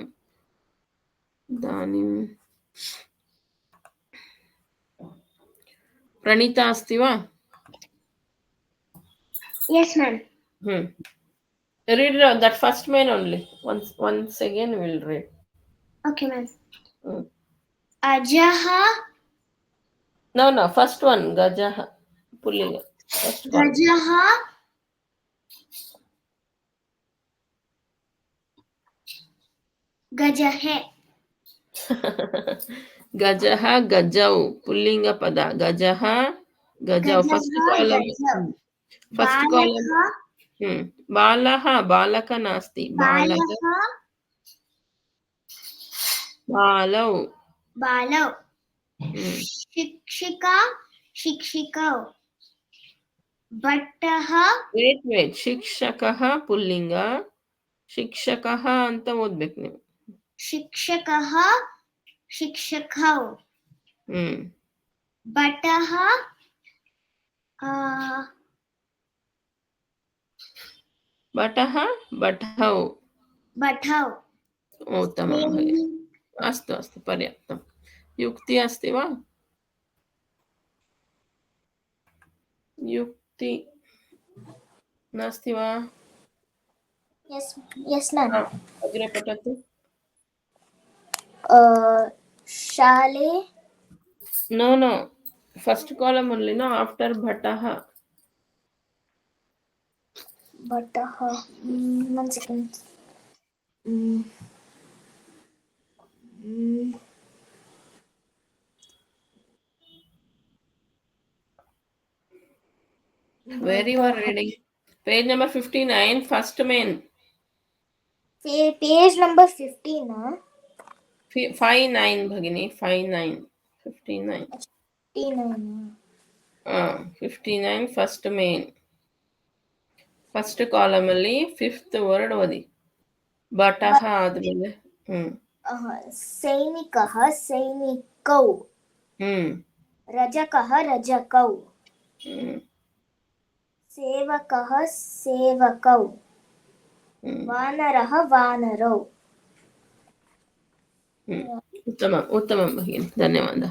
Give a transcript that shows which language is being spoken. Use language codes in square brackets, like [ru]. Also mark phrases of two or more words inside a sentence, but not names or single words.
[sa] इदानीं प्रणीता अस्ति वा? [en] Yes, ma'am. Read that first main only. Once again we will read. Okay, ma'am. Ajaha. No, first one gajaha. Pullinga. Gajaha. [sa] गजः गजः गजौ पुल्लिंग पद गजः गजौ [en] first column first column [sa] बालः बालः बालक नास्ति बालक बालः बालौ बालौ हम्म, शिक्षिका शिक्षिकौ भट्टः [kn] वेट [sa] शिक्षकः पुल्लिंग [kn] ಶಿಕ್ಷಕಃ ಅಂತ ಓದ್ಬೇಕು ನೀವು [sa] शिक्षकः शिक्षकौ ಹ್ಮ್ भटः भटः भटौ भटौ उत्तमं भगिनि अस्तु अस्तु पर्याप्तं युक्ति अस्ति वा युक्ति नास्ति वा [en] yes ma'am [sa] अग्रे पठतु शाले [en] no first column only no after bhatah [sa] भटः 1 second [en] where you are reading page number 59 first main page number 15 59 bhagini 59 59 first main first column ಅಲ್ಲಿ fifth word [kn] ಓದಿ ಬಟಹ ಆದ್ಮೇಲೆ [sa] सैनिकः सैनिकौ रजकः रजकौ सेवकः सेवकौ वानरः वानरौ उत्तमं भगिनि धन्यवादः